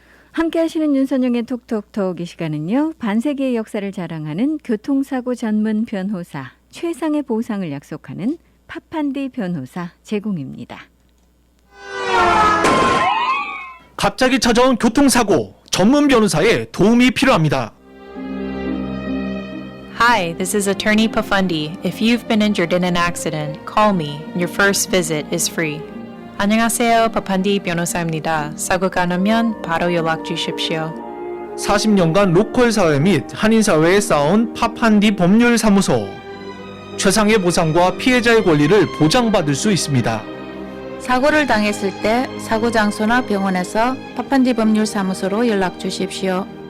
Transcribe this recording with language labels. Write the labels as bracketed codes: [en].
[ko] 함께 하시는 윤선영의 톡톡톡 이 시간은요. 반세기의 역사를 자랑하는 교통사고 전문 변호사 최상의 보상을 약속하는 파판디 변호사 제공입니다. 갑자기 찾아온 교통사고, 전문 변호사의 도움이 필요합니다. [en] Hi, this is Attorney Pafundi. If you've been injured in an accident, call me. Your first visit is free. [ko] 안녕하세요, 파판디 변호사입니다. 사고가 나면 바로 연락 주십시오. 40년간 로컬 사회 및 한인 사회에 쌓아온 파판디 법률사무소. 최상의 보상과 피해자의 권리를 보장받을 수 있습니다. 사고를 당했을 때 사고 장소나 병원에서 파판디 법률사무소로 연락 주십시오.